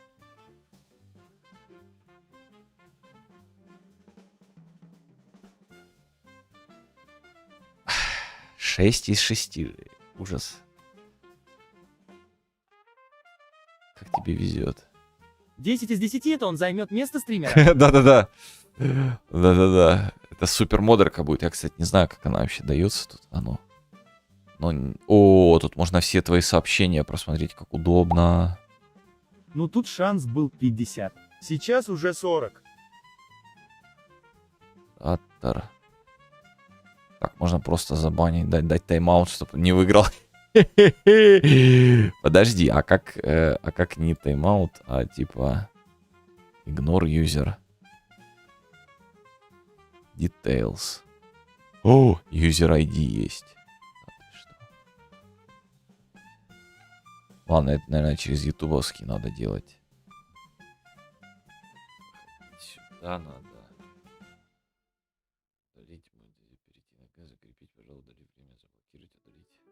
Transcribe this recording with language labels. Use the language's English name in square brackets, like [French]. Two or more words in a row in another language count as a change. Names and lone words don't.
[Russian] Шесть из 6. Ужас. Как тебе везет. 10 из 10 это он займет место стримера. Да-да-да. Да-да-да. Это супер модерка будет. Я, кстати, не знаю, как она вообще дается тут. Оно. Но... О, тут можно все твои сообщения просмотреть, как удобно. Ну тут шанс был 50. Сейчас уже 40. Аттер. Так, можно просто забанить, дать тайм-аут, чтобы не выиграл. Подожди, а как не тайм-аут, а типа [English] ignore user. [Russian] Details. О, user ID есть. Ладно, это, наверное, через ютубовский надо делать. Сюда надо. Удалить, перейти на Г, закрепить, пожалуйста, удалить время, заблокировать, удалить.